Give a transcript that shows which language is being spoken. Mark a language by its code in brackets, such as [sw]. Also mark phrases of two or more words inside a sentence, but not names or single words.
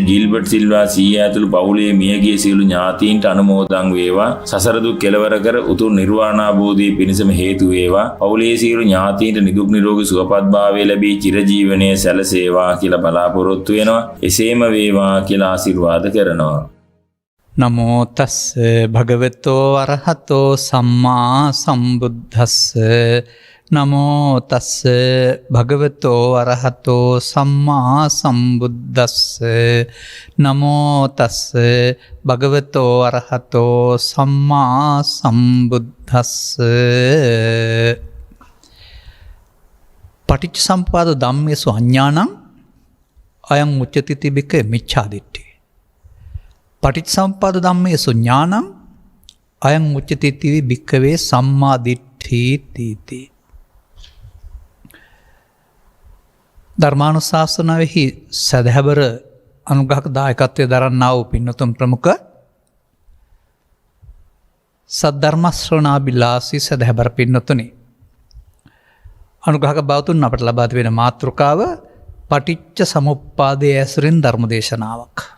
[si] ගිල්බර්ට් සිල්වා සීයා ඇතුළු පවුලේ මියගිය සියලු ඥාතීන්ට අනුමෝදන් වේවා. සසර දුක් කෙලවර කර උතුම් නිර්වාණාභෝධිය පිණිසම හේතු වේවා. පවුලේ සියලු ඥාතීන්ට නිදුක් නිරෝගී සුවපත් භාවය ලැබී චිරජීවනයේ සැලසේවා කියලා බලාපොරොත්තු වෙනවා. එසේම වේවා කියලා ආශිර්වාද කරනවා. [pi] නමෝ තස්ස භගවතෝ අරහතෝ සම්මා සම්බුද්දස්ස. නමෝ තස්ස භගවතෝ අරහතෝ සම්මා සම්බුද්දස්ස. නමෝ තස්ස භගවතෝ අරහතෝ සම්මා සම්බුද්දස්ස. පටිච්චසමුප්පාද ධම්මේසු අඤ්ඤාණං අයං උච්චති තිබික මිච්ඡාදිට්ඨි. පටිච්චසමුප්පාද ධම්මේසු ඥානං අයං උච්චති තිවි භික්ඛවේ සම්මා දිට්ඨි තීති. [si] ධර්මානුශාසනාවෙහි සදහැබර අනුග්‍රහක දායකත්වයේ දරන්නා වූ පින්වතුන් ප්‍රමුඛ සද්ධර්ම ශ්‍රවණාබිලාසී සදහැබර පින්වතුනි, අනුග්‍රහක බවතුන් අපට ලබා දෙන මාතෘකාව පටිච්ච සමුප්පාදයේ ඇසුරින් ධර්ම දේශනාවක්.